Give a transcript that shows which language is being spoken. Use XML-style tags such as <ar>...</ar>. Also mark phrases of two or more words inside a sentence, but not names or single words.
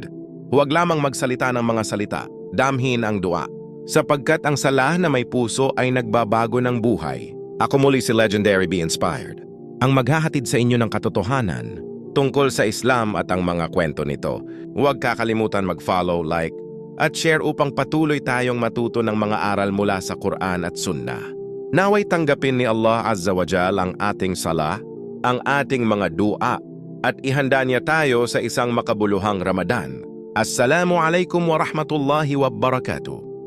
<tl>Huwag lamang magsalita ng mga salita, damhin ang dua. Sapagkat ang sala na may puso ay nagbabago ng buhay. Ako muli si Legendary Be Inspired, ang maghahatid sa inyo ng katotohanan tungkol sa Islam at ang mga kwento nito. Huwag kakalimutan mag-follow, like, at share upang patuloy tayong matuto ng mga aral mula sa Quran at Sunnah. Naway tanggapin ni</tl> <ar>الله عز وجل</ar> <tl>ang ating sala, ang ating mga dua, at ihanda niya tayo sa isang makabuluhang Ramadan.</tl> <ar>السلام عليكم ورحمة الله وبركاته.</ar>